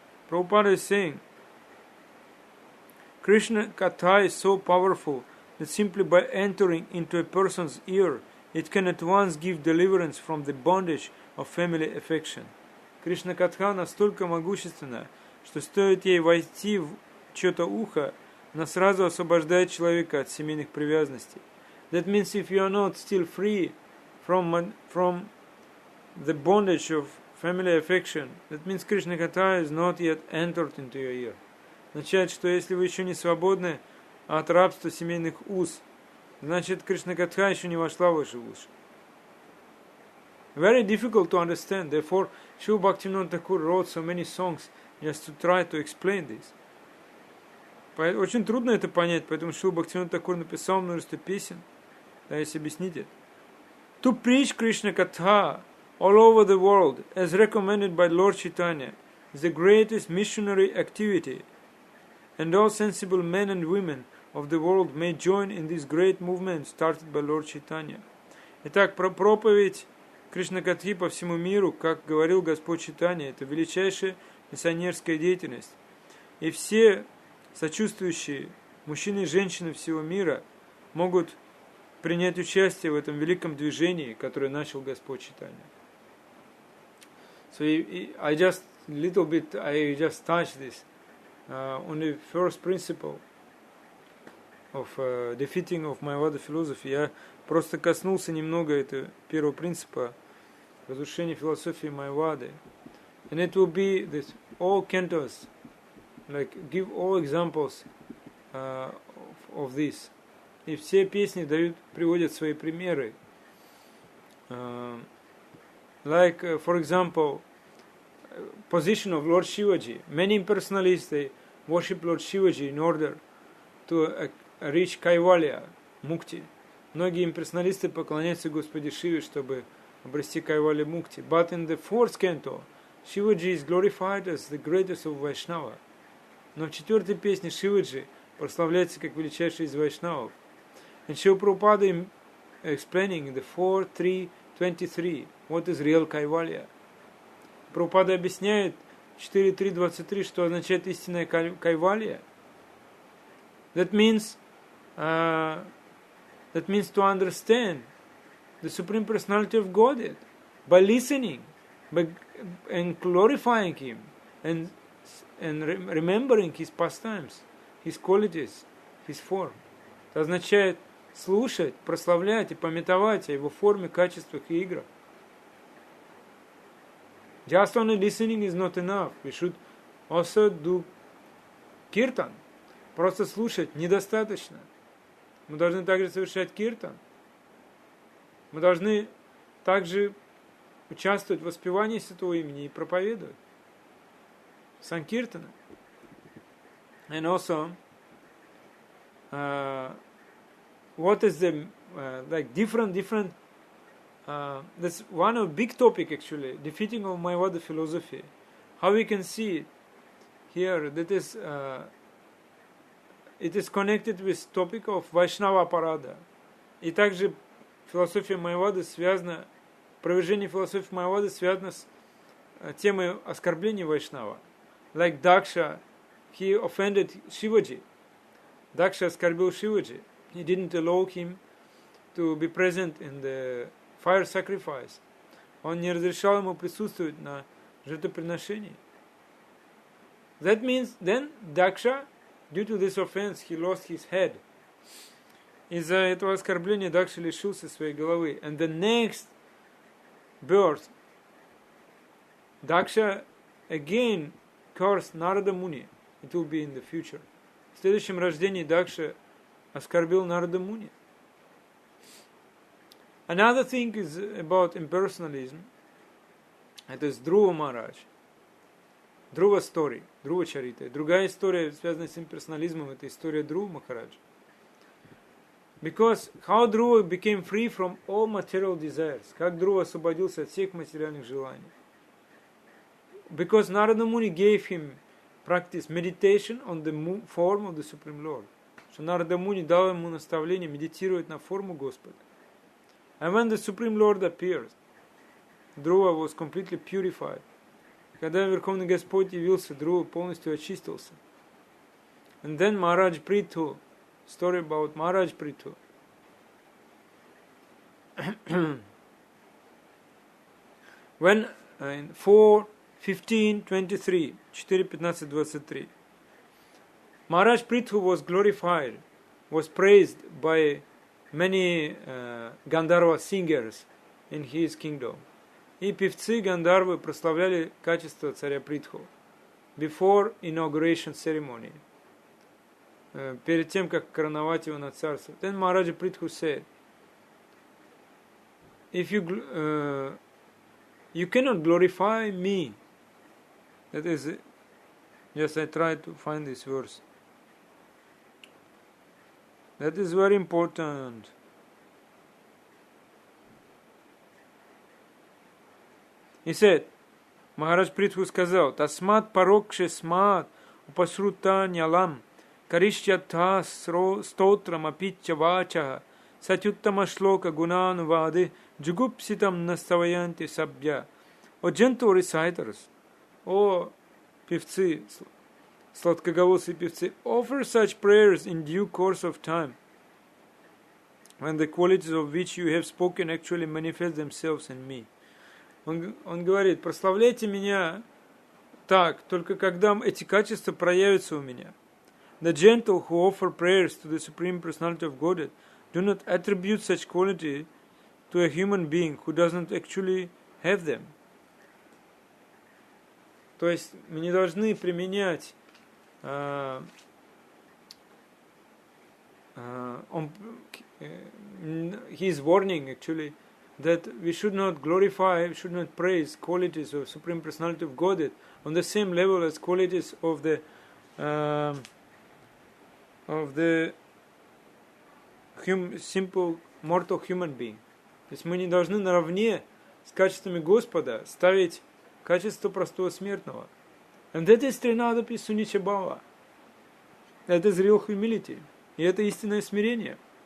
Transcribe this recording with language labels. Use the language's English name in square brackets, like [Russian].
[English] Prabhupada is saying, Krishna Katha is so powerful that simply by entering into a person's ear, it can at once give deliverance from the bondage of family affection. [Russian] Кришна Катха настолько могущественна, что стоит ей войти в чье-то ухо, она сразу освобождает человека от семейных привязанностей. [English] That means if you are not still free from the bondage of family affection, that means Krishna Katha is not yet entered into your ear. [Russian] Означает, что если вы еще не свободны от рабства семейных уз, значит Кришна Катха еще не вошла в ваши уши. [English] Very difficult to understand. Therefore, Srila Bhaktivinoda Thakur wrote so many songs just to try to explain this. [Russian] Очень трудно это понять, поэтому Srila Bhaktivinoda Thakur написал множество песен, пытаясь объяснить это. [English] To preach Krishna Katha all over the world, as recommended by Lord Chaitanya, is the greatest missionary activity, and all sensible men and women of the world may join in this great movement started by Lord Chaitanya. [Russian] Итак, проповедь Кришна Катхи по всему миру, как говорил Господь Чайтанья, это величайшая миссионерская деятельность. И все сочувствующие мужчины и женщины всего мира могут принять участие в этом великом движении, которое начал Господь Чайтанья. [English] So I just touched this on the first principle of defeating of Mayavada philosophy. [Russian] Я просто коснулся немного этого первого принципа разрушения философии Майявады. [English] And it will be this all cantos, like give all examples of this. [Russian] И все песни приводят свои примеры. [English] Like, for example, position of Lord Shivaji. Many impersonalists, they worship Lord Shivaji in order to reach Kaivalya, Mukti. [Russian] Многие имперсоналисты поклоняются Господи Шиве, чтобы обрести Кайвалya Mukti. [English] But in the fourth canto, Shivaji is glorified as the greatest of Vaishnava. [Russian] Но в четвертой песне Шиваджи прославляется как величайший из Вайшнавов. [English] And Srila Prabhupada explaining in the 4.3.23 what is real Kaivalya. [Russian] Прабхупада объясняет 4.3.23, что означает истинная Кайвалья. [English] That means to understand the Supreme Personality of Godhead by listening, and glorifying Him, and remembering His pastimes, His qualities, His form. [Russian] Это означает слушать, прославлять и памятовать о Его форме, качествах и играх. [English] Just only listening is not enough. We should also do kirtan. [Russian] Просто слушать недостаточно. Мы должны также совершать киртан. Мы должны также участвовать в воспевании Святого имени и проповедовать. Санкиртана. [English] And also, what is the like different that's one of big topic actually, defeating of Mayavada philosophy. How we can see it here, that is it is connected with topic of Vaishnava Parada. [Russian] И также философия Майявады связана, провержение философии Майявады связано с темой оскорбления Вайшнава. [English] Like Daksha, he offended Shivaji. Daksha [Russian] оскорбил [English] Shivaji. He didn't allow him to be present in the fire sacrifice. [Russian] Он не разрешал ему присутствовать на жертвоприношении. [English] That means then Daksha, due to this offense, he lost his head. [Russian] Из-за этого оскорбления Дакша лишился своей головы. [English] And the next birth, Daksha again cursed Narada Muni. It will be in the future. [Russian] В следующем рождении Дакша оскорбил Нарада Муни. [English] Another thing is about impersonalism. [Russian] Это с [English] Dhruva Maharaj. Dhruva story, Dhruva Charita. [Russian] Другая история, связанная с имперсонализмом, это история Dhruva Maharaj. [English] Because how Dhruva became free from all material desires. [Russian] Как Dhruva освободился от всех материальных желаний. [English] Because Narada Muni gave him practice meditation on the form of the Supreme Lord. [Russian] Что Нарада Муни дал ему наставление медитировать на форму Господа. [English] And when the Supreme Lord appeared, Dhruva was completely purified. [Russian] Когда Верховный Господь явился, Dhruva полностью очистился. [English] And then Maharaj Prithu, story about Maharaj Prithu. When in 4:15:23, 4:15:23, Maharaj Prithu was glorified, was praised by many Gandharva singers in his kingdom. [Russian] И певцы Гандharvы прославляли качество царя Притху [English] before inauguration ceremony, [Russian] перед тем, как короновать его на царство. [English] Then Maharaj Prithu said, if you cannot glorify me. That is, yes, I tried to find this verse. That is very important. He said, [Sanskrit] Maharaj Prithvu [Russian] сказал, [Sanskrit] Тасмат парокше смат упасрута нялам каришчатха стотрам апитча вачаха сатюттама шлока гунанувады джугупситам наставаянти сабья. [English] О gentle reciters, [Russian] о певцы, сладкоголосые певцы, [English] offer such prayers in due course of time, when the qualities of which you have spoken actually manifest themselves in me. [Russian] Он говорит, прославляйте меня так, только когда эти качества проявятся у меня. [English] The gentle who offer prayers to the Supreme Personality of Godhead do not attribute such quality to a human being who does not actually have them. [Russian] То есть мы не должны применять [English] he is warning actually that we should not glorify, we should not praise qualities of Supreme Personality of Godhead on the same level as qualities of the simple mortal human being. [Russian] То есть мы не должны наравне с качествами Господа ставить качество простого смертного. [English] And that is Trinadapi Sunicha Bhava. That is real humility. [Russian] И это истинное смирение.